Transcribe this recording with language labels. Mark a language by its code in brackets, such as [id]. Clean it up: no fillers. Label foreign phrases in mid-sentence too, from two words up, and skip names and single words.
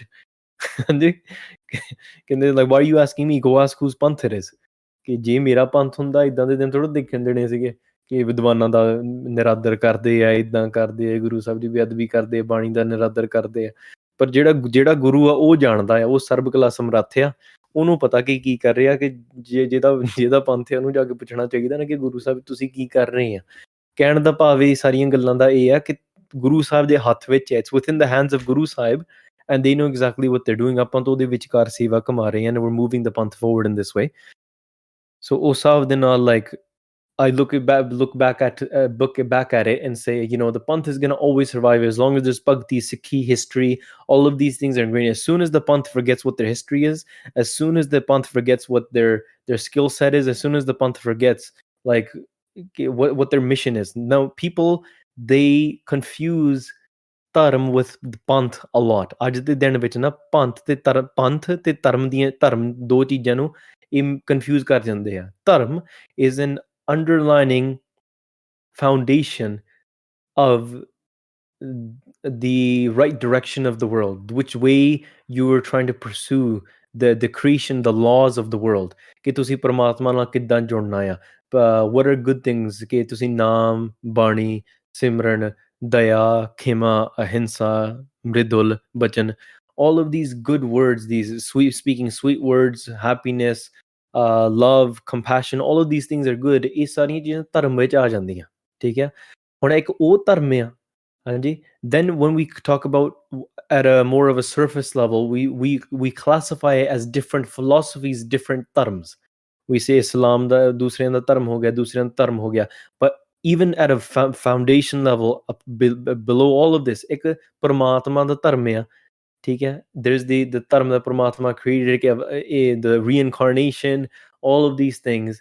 [pa] ਹਾਂਜੀ, ਕਹਿੰਦੇ [en] like why are you asking me, go ask whose ਪੰਥ it is, [pa] ਕਿ ਜੇ ਮੇਰਾ ਪੰਥ ਹੁੰਦਾ ਇਦਾਂ ਦੇ ਦਿਨ ਥੋੜ੍ਹਾ ਦੇਖਣ ਦੇਣੇ ਸੀਗੇ ਕਿ ਵਿਦਵਾਨਾਂ ਦਾ ਨਿਰਾਦਰ ਕਰਦੇ ਆ, ਇਦਾਂ ਕਰਦੇ ਆ, ਗੁਰੂ ਸਾਹਿਬ ਦੀ ਬੇਅਦਬੀ ਕਰਦੇ ਆ, ਬਾਣੀ ਦਾ ਨਿਰਾਦਰ ਕਰਦੇ ਆ। ਪਰ ਜਿਹੜਾ ਗੁਰੂ ਆ ਉਹ ਜਾਣਦਾ ਆ, ਉਹ ਸਰਬ ਕਲਾ ਸਮਰੱਥ ਆ, ਉਹਨੂੰ ਪਤਾ ਕਿ ਕੀ ਕਰ ਰਿਹਾ, ਕਿ ਜਿਹਦਾ ਪੰਥ ਹੈ ਉਹਨੂੰ ਜਾ ਕੇ ਪੁੱਛਣਾ ਚਾਹੀਦਾ ਨਾ ਕਿ ਗੁਰੂ ਸਾਹਿਬ ਤੁਸੀਂ ਕੀ ਕਰ ਰਹੇ ਆ। ਕਹਿਣ ਦਾ ਭਾਵ ਇਹ ਸਾਰੀਆਂ ਗੱਲਾਂ ਦਾ ਇਹ ਆ ਕਿ ਗੁਰੂ ਸਾਹਿਬ ਦੇ ਹੱਥ ਵਿੱਚ ਹੈ, [en] It's within the hands of Guru Sahib, and they know exactly what they're doing. [pa] ਆਪਾਂ ਤਾਂ ਉਹਦੇ ਵਿਚਕਾਰ ਸੇਵਾ ਕਮਾ ਰਹੇ ਹਾਂ, [en] and we're moving the panth forward in this way. So [pa] ਉਸ ਹਿਸਾਬ ਦੇ ਨਾਲ [en] like I look back at it and say, the Panth is going to always survive as long as there's Bhakti, Sikhi, history, all of these things are ingrained. As soon as the Panth forgets what their history is, as soon as the Panth forgets what their skill set is, as soon as the Panth forgets like what their mission is. Now people, they confuse ਧਰਮ with ਪੰਥ a lot. [pa] ਅੱਜ ਦੇ ਦਿਨ ਵਿੱਚ ਨਾ ਪੰਥ ਤੇ ਧਰਮ ਦੋ ਚੀਜ਼ਾਂ ਨੂੰ confuse ਕਰ ਜਾਂਦੇ ਆ। [en] ਧਰਮ is an underlining foundation of the right direction of the world, which way you are trying to pursue the creation, the laws of the world, [pa] ਕਿ ਤੁਸੀਂ ਪਰਮਾਤਮਾ ਨਾਲ ਕਿੱਦਾਂ ਜੁੜਨਾ ਆ, [en] what are good things, [pa] ਕਿ ਤੁਸੀਂ ਨਾਮ, ਬਾਣੀ, ਸਿਮਰਨ, ਦਇਆ, ਖਿਮਾ, ਅਹਿੰਸਾ, ਮ੍ਰਿਦੁਲ, ਬਚਨ, [en] all of these good words, these speaking sweet words, happiness, love, compassion, all of these things are good. [pa] ਇਹ ਸਾਰੀਆਂ ਚੀਜ਼ਾਂ ਧਰਮ ਵਿੱਚ ਆ ਜਾਂਦੀਆਂ, ਠੀਕ ਹੈ। ਹੁਣ ਇੱਕ ਉਹ ਧਰਮ ਆ, ਹਾਂਜੀ। [en] Then when we talk about at a more of a surface level, we classify it as different philosophies, different dharms. We say [pa] ਇਸਲਾਮ ਦਾ ਦੂਸਰਿਆਂ ਦਾ ਧਰਮ ਹੋ ਗਿਆ, ਦੂਸਰਿਆਂ ਦਾ ਧਰਮ ਹੋ ਗਿਆ. [en] But even at a foundation level, below all of this, [pa] ਇੱਕ ਪਰਮਾਤਮਾ ਦਾ ਧਰਮ ਹੈ, ਠੀਕ ਹੈ? [en] There's the dharm that Paramatma created, the reincarnation, all of these things.